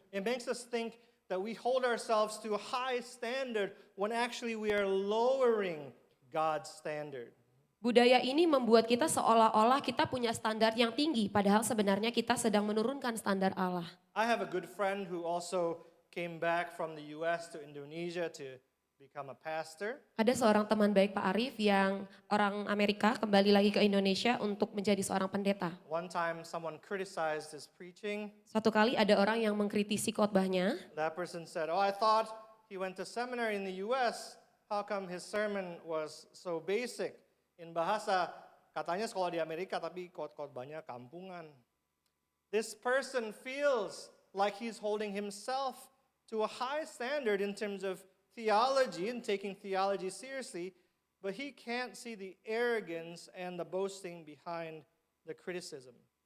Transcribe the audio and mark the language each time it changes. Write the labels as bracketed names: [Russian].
[English] It makes us think that we hold ourselves to a high standard when actually we are lowering God's standard. [Indonesian] Budaya ini membuat kita seolah-olah kita punya standar yang tinggi, padahal sebenarnya kita sedang menurunkan standar Allah. [English] I have a good friend who also came back from the US to Indonesia to become a pastor. [Indonesian] Ada seorang teman baik Pak Arif yang orang Amerika kembali lagi ke Indonesia untuk menjadi seorang pendeta. [English] One time someone criticized his preaching. [Indonesian] Suatu kali ada orang yang mengkritisi khotbahnya. [English] That person said, "Oh, I thought he went to seminary in the US. How come his sermon was so basic?" In bahasa, [Indonesian] katanya sekolah di Amerika tapi khotbahnya kampungan. [English] This person feels like he's holding himself to a high standard in terms of theology and taking theology seriously, but he can't see the arrogance and the boasting behind the criticism.